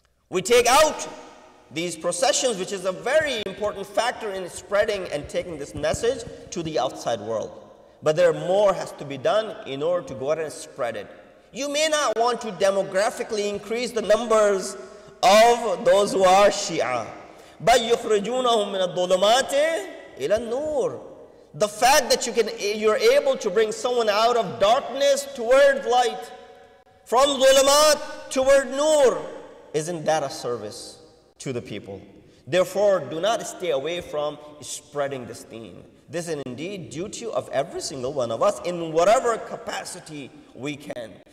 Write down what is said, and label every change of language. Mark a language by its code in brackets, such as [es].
[en] We take out these processions, which is a very important factor in spreading and taking this message to the outside world. But there more has to be done in order to go ahead and spread it. You may not want to demographically increase the numbers of those who are Shia. But [ar] يُخْرِجُونَهُم مِّنَ الظُّلُمَاتِ إِلَى النُّورِ. [en] The fact that you're able to bring someone out of darkness toward light, from dhulumat toward nur, isn't that a service to the people? Therefore, do not stay away from spreading this deen. This is indeed duty of every single one of us in whatever capacity we can.